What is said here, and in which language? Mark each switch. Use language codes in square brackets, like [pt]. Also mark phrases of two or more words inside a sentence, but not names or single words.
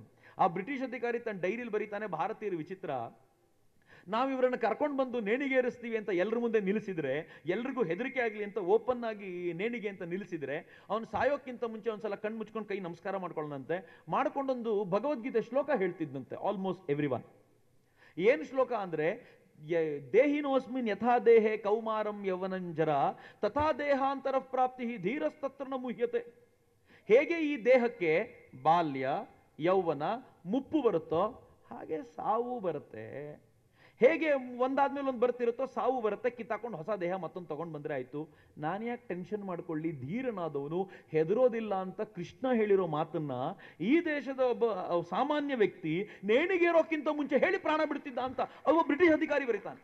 [kn] ಆ ಬ್ರಿಟಿಷ್ ಅಧಿಕಾರಿ ತನ್ನ ಡೈರಿಲಿ ಬರೀತಾನೆ, ಭಾರತೀಯರ ವಿಚಿತ್ರ, ನಾವು ಇವರನ್ನು ಕರ್ಕೊಂಡು ಬಂದು ನೇಣಿಗೇರಿಸ್ತೀವಿ ಅಂತ ಎಲ್ಲರ ಮುಂದೆ ನಿಲ್ಲಿಸಿದ್ರೆ, ಎಲ್ರಿಗೂ ಹೆದರಿಕೆ ಆಗಲಿ ಅಂತ ಓಪನ್ ಆಗಿ ನೇಣಿಗೆ ಅಂತ ನಿಲ್ಲಿಸಿದ್ರೆ, ಅವನು ಸಾಯೋಕ್ಕಿಂತ ಮುಂಚೆ ಒಂದ್ಸಲ ಕಣ್ಣು ಮುಚ್ಕೊಂಡು ಕೈ ನಮಸ್ಕಾರ ಮಾಡ್ಕೊಳ್ಳೋಣಂತೆ, ಮಾಡ್ಕೊಂಡೊಂದು ಭಗವದ್ಗೀತೆ ಶ್ಲೋಕ ಹೇಳ್ತಿದ್ದಂತೆ [en] almost every one. [kn] ಏನು ಶ್ಲೋಕ ಅಂದ್ರೆ, [sa] ದೇಹಿನೋಸ್ಮಿನ್ ಯಥಾ ದೇಹೆ ಕೌಮಾರಂ ಯೌವನಂಜರ ತಥಾ ದೇಹಾಂತರ ಪ್ರಾಪ್ತಿ ಧೀರಸ್ತತ್ರ ನ ಮುಹ್ಯತೆ. [kn] ಹೇಗೆ ಈ ದೇಹಕ್ಕೆ ಬಾಲ್ಯ ಯೌವನ ಮುಪ್ಪು ಬರುತ್ತೋ ಹಾಗೆ ಸಾವು ಬರುತ್ತೆ. ಹೇಗೆ ಒಂದಾದ್ಮೇಲೆ ಒಂದು ಬರ್ತಿರುತ್ತೋ ಸಾವು ಬರುತ್ತೆ, ಕಿತ್ತಾಕೊಂಡು ಹೊಸ ದೇಹ ಮತ್ತೊಂದು ತಗೊಂಡು ಬಂದ್ರೆ ಆಯ್ತು. ನಾನು ಯಾಕೆ ಟೆನ್ಷನ್ ಮಾಡ್ಕೊಳ್ಳಿ, ಧೀರನಾದವನು ಹೆದರೋದಿಲ್ಲ ಅಂತ ಕೃಷ್ಣ ಹೇಳಿರೋ ಮಾತನ್ನ ಈ ದೇಶದ ಒಬ್ಬ ಸಾಮಾನ್ಯ ವ್ಯಕ್ತಿ ನೇಣಿಗೇರೋಕ್ಕಿಂತ ಮುಂಚೆ ಹೇಳಿ ಪ್ರಾಣ ಬಿಡ್ತಿದ್ದ ಅಂತ ಒಬ್ಬ ಬ್ರಿಟಿಷ್ ಅಧಿಕಾರಿ ಬರೀತಾನೆ.